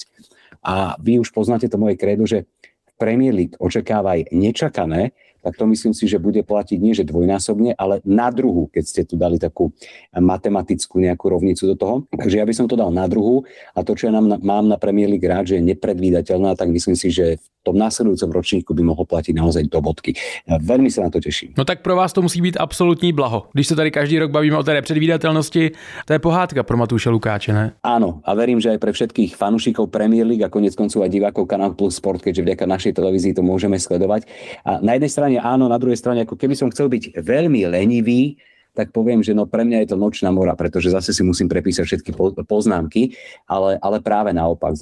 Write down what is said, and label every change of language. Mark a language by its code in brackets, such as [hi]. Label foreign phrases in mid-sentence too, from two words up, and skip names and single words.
[sk] A vy už poznáte to moje krédo, že v Premier League očakávaj nečakané, tak to myslím si, že bude platiť nie že dvojnásobne, ale na druhu, keď ste tu dali takú matematickú nejakú rovnicu do toho. Takže ja by som to dal na druhu a to, čo ja mám na Premier League rád, že je nepredvídateľná, tak myslím si, že v tom následujúcom ročníku by mohlo platiť naozaj do bodky. Veľmi sa na to teším. [cs] No tak pro vás to musí být absolutní blaho. Když se tady každý rok bavíme o té nepředvídatelnosti, to je pohádka pro Matúše Lukáče, ne? [sk] Áno, a verím, že aj pre všetkých fanúšikov Premier League a konec koncov aj divákov Kanál Plus Sport, keďže vďaka našej televízii to môžeme sledovať. A na jednej strane áno, na druhej strane, ako keby som chcel byť veľmi lenivý, tak poviem, že no pre mňa je to nočná mora, pretože zase si musím prepísať všetky poznámky, ale práve naopak.